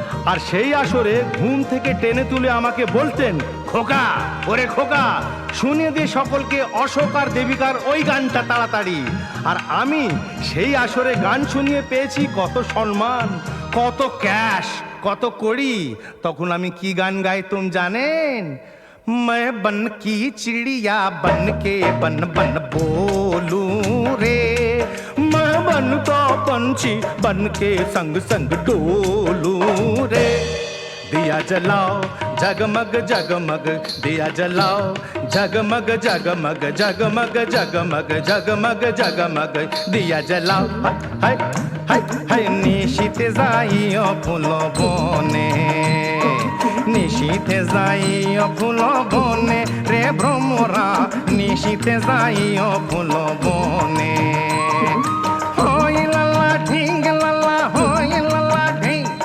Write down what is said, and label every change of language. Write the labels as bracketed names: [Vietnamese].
[Bangla] আর সেই আসরে ঘুম থেকে টেনে তুলে আমাকে বলতেন, খোকা, ওরে খোকা, শুনে দে সকলকে অশোক আর দেবিকার ওই গানটা তাড়াতাড়ি। আর আমি সেই আসরে গান শুনিয়ে পেয়েছি কত সম্মান, কত ক্যাশ, কত কড়ি। তখন আমি কি গান গাইতুম জানেন? [Hindi] मैं बन की चिड़िया बन के बन बन बोलूं रे, मैं बन का पंछी बन के संग संग डोलूं रे। दिया जलाओ जगमग जगमग, दिया जलाओ जगमग जगमग, जगमग जगमग जगमग जगमग, दिया जलाओ। [Bangla] हाय हाय हाय निशीते जाइयो फूलो बने, নিশীথে যাইও ফুল বনে রে ভ্রমরা, নিশীথে যাইও ফুল বনে। হই লালা ঢিং লালা, হই লালা ঢিং।